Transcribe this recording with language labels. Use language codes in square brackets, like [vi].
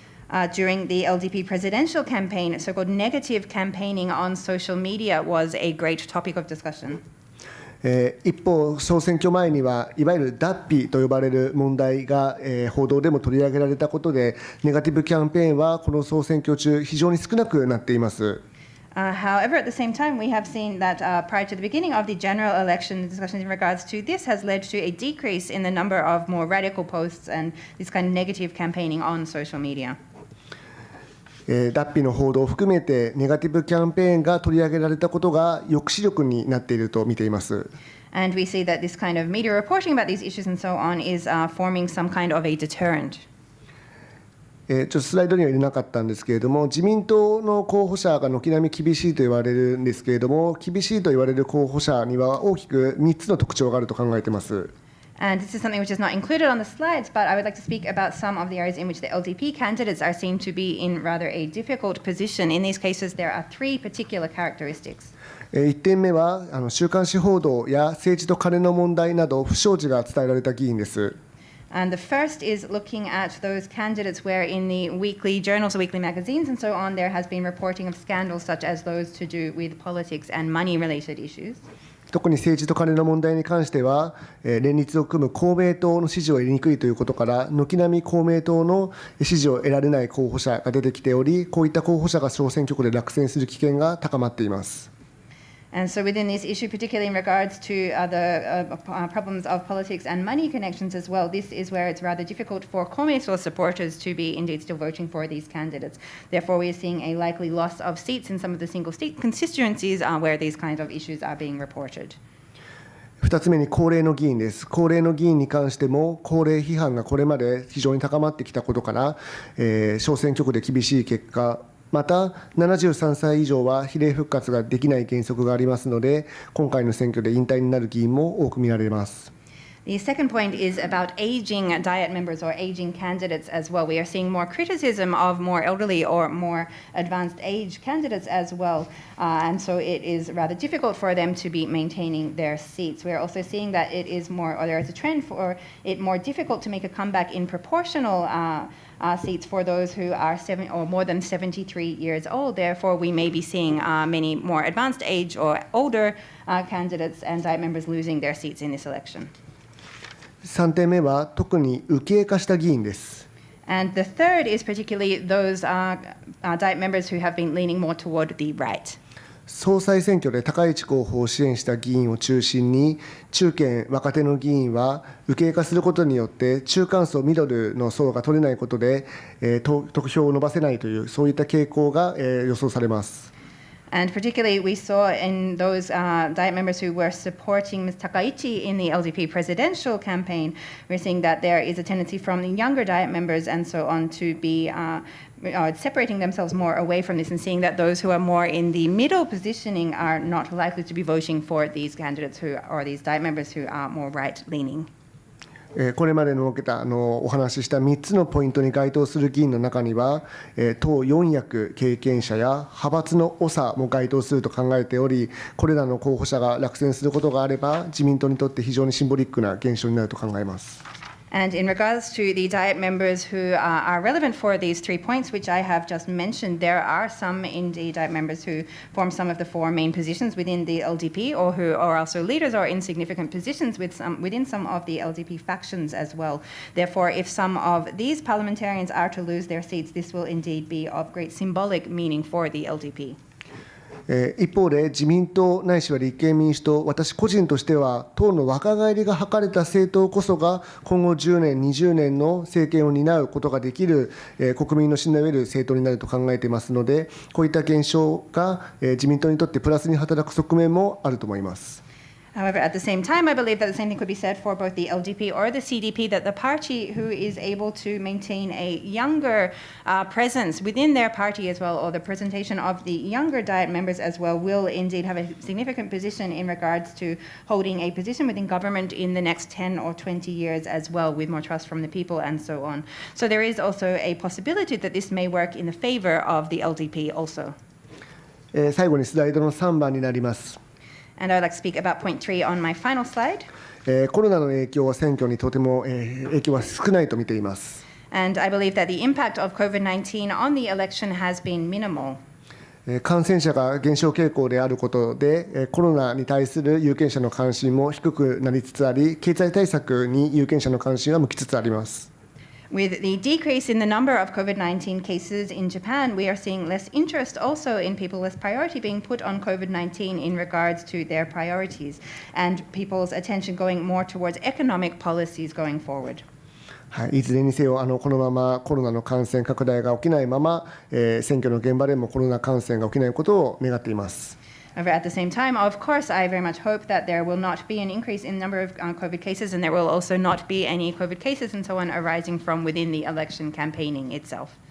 [en] During the LDP presidential campaign, so-called negative campaigning on social media was a great topic of discussion. [ja] 一方、総選挙前にはいわゆる脱皮と呼ばれる問題が報道でも取り上げられたことで、ネガティブキャンペーンはこの総選挙中非常に少なくなっています。 [en] However, at the same time, we have seen that prior to the beginning of the general election, discussions in regards to this has led to a decrease in the number of more radical posts and this kind of negative campaigning on social media. [ja] 脱皮の報道を含めてネガティブキャンペーンが取り上げられたことが抑止力になっていると見ています。 [en] And we see that this kind of media reporting about these issues and so on is forming some kind of a deterrent. [ja] ちょっとスライドには入れなかったんですけれども、自民党の候補者が軒並み厳しいと言われるんですけれども、厳しいと言われる候補者には大きく3つの特徴があると考えています。 [en] And this is something which is not included on the slides, but I would like to speak about some of the areas in which the LDP candidates are seen to be in rather a difficult position. In these cases, there are three particular characteristics. [ja] 1点目は週刊誌報道や政治と金の問題など不祥事が伝えられた議員です。 [en] And the first is looking at those candidates where in the weekly journals or weekly magazines and so on, there has been reporting of scandals such as those to do with politics and money-related issues. [ja] 特に政治と金の問題に関しては、連立を組む公明党の支持を得にくいということから、軒並み公明党の支持を得られない候補者が出てきており、こういった候補者が小選挙区で落選する危険が高まっています。 [en] And so within this issue, particularly in regards to the problems of politics and money connections as well, this is where it's rather difficult for Komeito supporters to be indeed still voting for these candidates. Therefore, we are seeing a likely loss of seats in some of the single state constituencies where these kind of issues are being reported. [ja] 2つ目に高齢の議員です。高齢の議員に関しても、高齢批判がこれまで非常に高まってきたことから、小選挙区で厳しい結果、また73歳以上は比例復活ができない原則がありますので、今回の選挙で引退になる議員も多く見られます。 [en] The second point is about aging Diet members or aging candidates as well. We are seeing more criticism of more elderly or more advanced age candidates as well. And so it is rather difficult for them to be maintaining their seats. We are also seeing that it is more, or there is a trend for it more difficult to make a comeback in proportional seats for those who are more than 73 years old. Therefore, we may be seeing many more advanced age or older candidates and Diet members losing their seats in this election. [ja] 3点目は特に右傾化した議員です。 [en] And the third is particularly those Diet members who have been leaning more toward the right. [ja] 総裁選挙で高市候補を支援した議員を中心に、中堅・若手の議員は右傾化することによって中間層・ミドルの層が取れないことで、得票を伸ばせないというそういった傾向が、予想されます。 [en] And particularly, we saw in those Diet members who were supporting Ms. Takaichi in the LDP presidential campaign, we're seeing that there is a tendency from the younger Diet members and so on to be separating themselves more away from this and seeing that those who are more in the middle positioning are not likely to be voting for these candidates or these Diet members who are more right-leaning. [ja] これまでの受けたお話しした3つのポイントに該当する議員の中には、党4役経験者や派閥の長も該当すると考えており、これらの候補者が落選することがあれば、自民党にとって非常にシンボリックな現象になると考えます。 [en] And in regards to the Diet members who are relevant for these 3 points, which I have just mentioned, there are some indeed Diet members who form some of the 4 main positions within the LDP or who are also leaders or in significant positions within some of the LDP factions as well. Therefore, if some of these parliamentarians are to lose their seats, this will indeed be of great symbolic meaning for the LDP. [ja] 一方で自民党ないしは立憲民主党、私個人としては党の若返りが図れた政党こそが今後10年、20年の政権を担うことができる国民の信頼を得る政党になると考えていますので、こういった現象が自民党にとってプラスに働く側面もあると思います。 [en] However, at the same time, I believe that the same thing could be said for both the LDP or the CDP, that the party who is able to maintain a younger presence within their party as well, or the presentation of the younger Diet members as well, will indeed have a significant position in regards to holding a position within government in the next 10 or 20 years as well, with more trust from the people and so on. So there is also a possibility that this may work in the favor of the LDP also. [ja] 最後にスライドの3番になります。 [en] And I would like to speak about point 3 on my final slide. [ja] コロナの影響は選挙にとても影響は少ないと見ています。 [en] And I believe that the impact of COVID-19 on the election has been minimal. [ja] 感染者が減少傾向であることで、コロナに対する有権者の関心も低くなりつつあり、経済対策に有権者の関心は向きつつあります。 [en] With the decrease in the number of COVID-19 cases in Japan, we are seeing less interest also in people, less priority being put on COVID-19 in regards to their priorities, and people's attention going more towards economic policies going forward. [ja] はい、いずれにせよこのままコロナの感染拡大が起きないまま、選挙の現場でもコロナ感染が起きないことを願っています。 [en] However, at the same time, of course, I very much hope that there will not be an increase in the number of COVID cases, and there will also not be any COVID cases and so on arising from within the election campaigning itself.